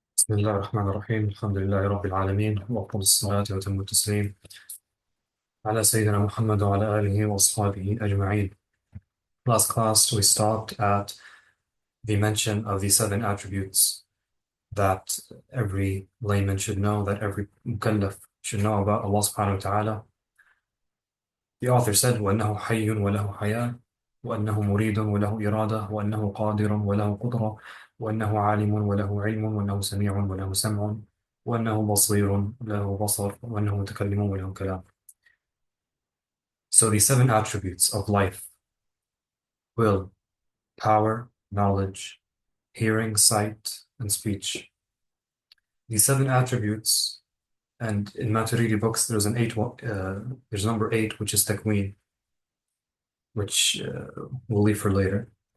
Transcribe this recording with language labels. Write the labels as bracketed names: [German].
[Arabic] بسم الله الرحمن الرحيم الحمد لله رب العالمين وأفضل الصلاة وأتم التسليم على سيدنا محمد وعلى آله وأصحابه أجمعين. [English] Last class we stopped at the mention of the seven attributes that every layman should know, that every mukallaf should know about Allah subhanahu wa ta'ala. The author said, [Arabic] وَأَنَّهُ حَيٌّ وَلَهُ حَيَاةٌ وَأَنَّهُ مُرِيدٌ وَلَهُ إِرَادَةٌ وَأَنَّهُ قَادِرٌ وَلَهُ قُدْرَةٌ وَأَنَّهُ عَالِمٌ وَلَهُ عِلْمٌ وَأَنَّهُ سَمِيعٌ وَلَهُ سَمْعٌ وأنه بصير له بصر وأنه متكلم وله كلام. [English] So the seven attributes of life: will, power, knowledge, hearing, sight, and speech. These seven attributes, and in Maturidi books, there's there's number 8, which is takween, which we'll leave for later.